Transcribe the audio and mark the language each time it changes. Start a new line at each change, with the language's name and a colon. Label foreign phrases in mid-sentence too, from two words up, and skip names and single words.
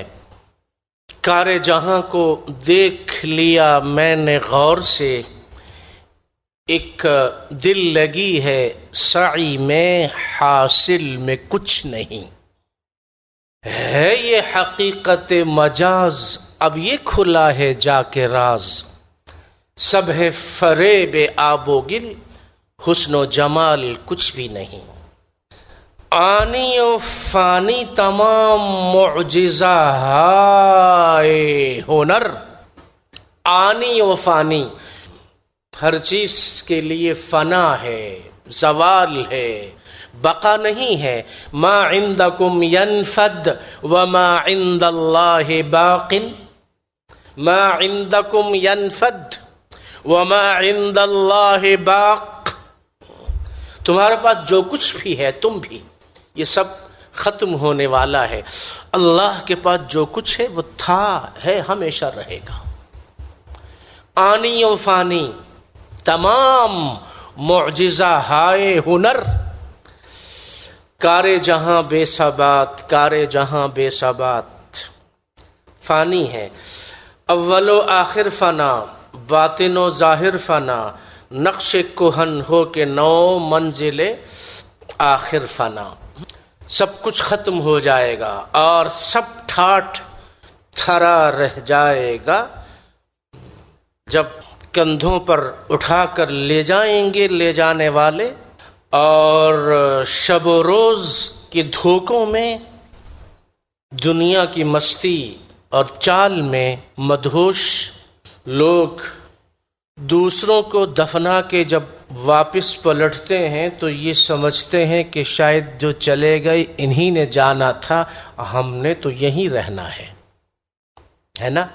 Urdu: کار جہاں کو دیکھ لیا میں نے غور سے، ایک دل لگی ہے سعی میں حاصل میں کچھ نہیں ہے، یہ حقیقت مجاز اب یہ کھلا ہے جا کے راز، سب ہے فریب آب و گل، حسن و جمال کچھ بھی نہیں۔ آنی و فانی تمام معجزہ ہائے ہنر. آنی و فانی، ہر چیز کے لیے فنا ہے، زوال ہے، بقا نہیں ہے.
Arabic: ما عندکم ینفد وما عند اللہ باق. ما عندکم ینفد وما عند اللہ باق.
Urdu: تمہارے پاس جو کچھ بھی ہے، تم بھی، یہ سب ختم ہونے والا ہے. اللہ کے پاس جو کچھ ہے وہ تھا، ہے، ہمیشہ رہے گا. آنی و فانی تمام معجزہ ہائے ہنر. کار جہاں بے ثبات، کار جہاں بے ثبات. فانی ہے، اول و آخر فنا، باطن و ظاہر فنا. نقش کہن ہو کے نو منزل آخر فنا. سب کچھ ختم ہو جائے گا اور سب ٹھاٹھ تھرا رہ جائے گا. جب کندھوں پر اٹھا کر لے جائیں گے لے جانے والے، اور شب و روز کے دھوکوں میں، دنیا کی مستی اور چال میں مدہوش لوگ دوسروں کو دفنا کے جب واپس پلٹتے ہیں تو یہ سمجھتے ہیں کہ شاید جو چلے گئے انہی نے جانا تھا، ہم نے تو یہیں رہنا ہے نا.